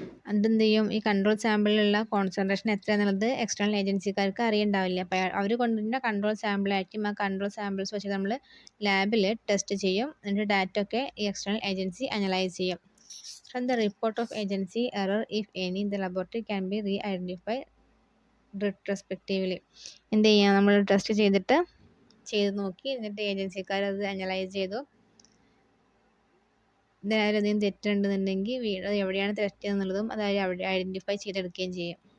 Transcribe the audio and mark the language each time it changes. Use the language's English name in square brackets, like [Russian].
[Malayalam] അതെന്ത് ചെയ്യും? ഈ കൺട്രോൾ സാമ്പിളിലുള്ള കോൺസെൻട്രേഷൻ എത്രയാണെന്നുള്ളത് എക്സ്റ്റേണൽ ഏജൻസിക്കാർക്ക് അറിയണ്ടാവില്ല. അപ്പോൾ അവർ കൊണ്ടുവരുന്ന കൺട്രോൾ സാമ്പിളായിരിക്കും. ആ കൺട്രോൾ സാമ്പിൾസ് വെച്ച് നമ്മൾ ലാബിൽ ടെസ്റ്റ് ചെയ്യും. എന്നിട്ട് ഡാറ്റ ഒക്കെ ഈ എക്സ്റ്റേണൽ ഏജൻസി അനലൈസ് ചെയ്യും. [English] From the report of agency error, if any, the laboratory can be re-identified retrospectively. [Malayalam] എന്ത് ചെയ്യാം? നമ്മൾ ടെസ്റ്റ് ചെയ്ത് നോക്കി, എന്നിട്ട് ഏജൻസിക്കാർ അത് അനലൈസ് ചെയ്തു. ഇതിനകത്ത് എന്തെങ്കിലും തെറ്റുണ്ടെന്നുണ്ടെങ്കിൽ എവിടെയാണ് ടെസ്റ്റ് ചെയ്യുന്നുള്ളതും അത് അവിടെ ഐഡൻറ്റിഫൈ ചെയ്തെടുക്കുകയും ചെയ്യും.